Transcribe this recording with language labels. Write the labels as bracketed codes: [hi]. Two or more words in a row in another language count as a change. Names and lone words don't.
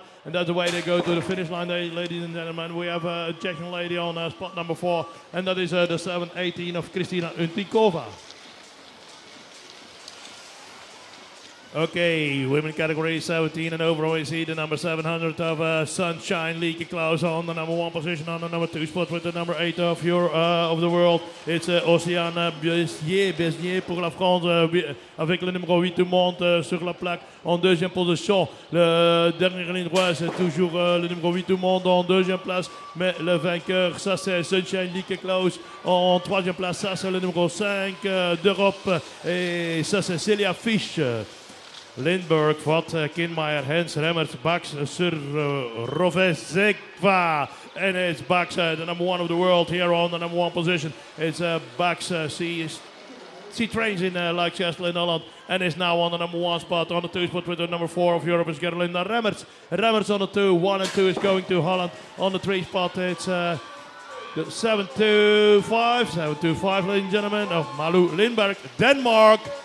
[en] And that's the way they go to the finish line, ladies and gentlemen. We have a Czech lady on spot number 4, and that is the 718 of Kristina Utinkova. Okay, women category 17 and over, we see the number 700 of Sunshine Lieke Klaus on the number 1 position, on the number 2 spot with the number 8 of the world. [fr] It's Océane Besnier pour la France avec le numéro 8 du monde sur la plaque en 2e position. Le dernier ligne droite, c'est toujours le numéro 8 du monde en 2e place, mais le vainqueur, ça c'est Sunshine Lieke Klaus en 3e place, ça c'est le numéro 5 d'Europe, et ça c'est Celia Fisch. Lindberg, Vat, Kinmaier, Hens, Remmers, Bax, Sir Rovezekva. [en] And it's Bax, the number 1 of the world here on the number 1 position. It's Bax, she trains in Leicester in Holland and is now on the number 1 spot. On the 2 spot with the number 4 of Europe is Gerlinda Remmers. Remmers on the 2, 1 and 2 is going to Holland. On the 3 spot it's the 725, ladies and gentlemen, of Malou Lindberg, Denmark.